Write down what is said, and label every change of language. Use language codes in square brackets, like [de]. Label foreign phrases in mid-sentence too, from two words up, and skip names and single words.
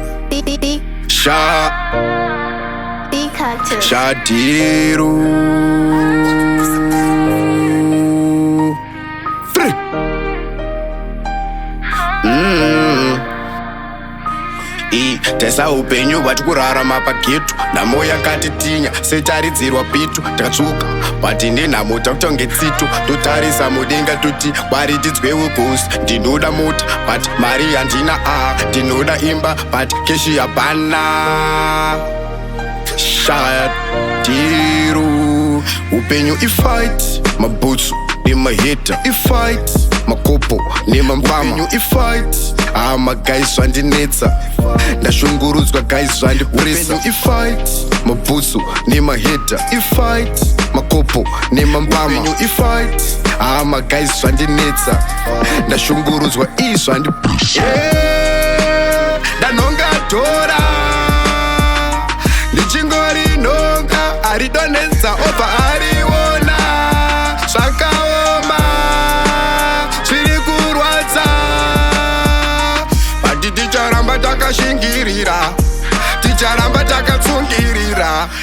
[sn] D, D, D. Sha. D Carter. Shadiru. Free. Mm. I, tesa upenyu hwati kurarama pagetu. Nhamo yakati tinya, setaridzirwa pitu. Takatsvuka, [en] but ine [sn] nhamo takuita kunge tsitu. Totarisa mudenga tuti, Mwari tidzwe ugosi. Ndinoda mota, but mari handina. Ah, ndinoda imba, but keshi hapana. Shadiru. Upenyu i fight, mabhutsu nemaheta i fight, makopo nemambama upenyu i fight. Ah, ma guys zvandinetsa, ndashungurudzwa guys zvandipresa. Upenyu i fight, mabhutsu nemaheta i fight, makopo nemambama upenyu i fight. Ah, ma guys zvandinetsa, ndashungurudzwa i zvandipresa. Yeah, ndanhonga dhora, ndichingori nhonga, aridonetsa obva ariona. Zvakaoma, zviri kurwadza, but ticharamba takashingirira, ticharamba takatsungirira.